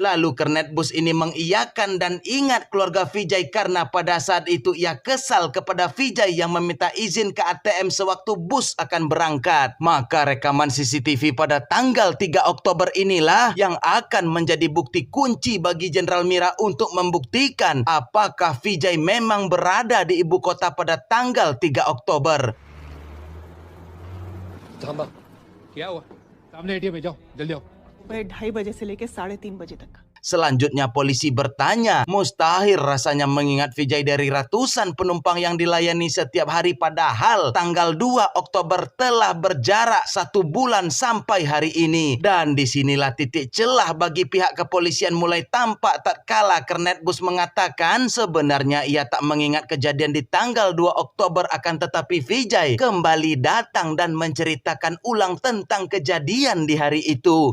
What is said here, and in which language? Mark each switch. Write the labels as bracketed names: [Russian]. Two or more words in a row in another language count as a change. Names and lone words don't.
[Indonesian] Lalu kernet bus ini mengiyakan dan ingat keluarga Vijay karena pada saat itu ia kesal kepada Vijay yang meminta izin ke ATM sewaktu bus akan berangkat. Maka rekaman CCTV pada tanggal 3 Oktober inilah yang akan menjadi bukti kunci bagi Jenderal Mira untuk membuktikan apakah Vijay memang berada di ibu kota pada tanggal 3 Oktober. [Hindi] क्या हुआ? सामने एटीएम में जाओ, जल्दी आओ। 2:30 बजे से लेकर 3:30 बजे तक। [Indonesian] Selanjutnya polisi bertanya, mustahil rasanya mengingat Vijay dari ratusan penumpang yang dilayani setiap hari, padahal tanggal 2 Oktober telah berjarak 1 bulan sampai hari ini. Dan disinilah titik celah bagi pihak kepolisian mulai tampak tatkala kernet bus mengatakan sebenarnya ia tak mengingat kejadian di tanggal 2 Oktober, akan tetapi Vijay kembali datang dan menceritakan ulang tentang kejadian di hari itu.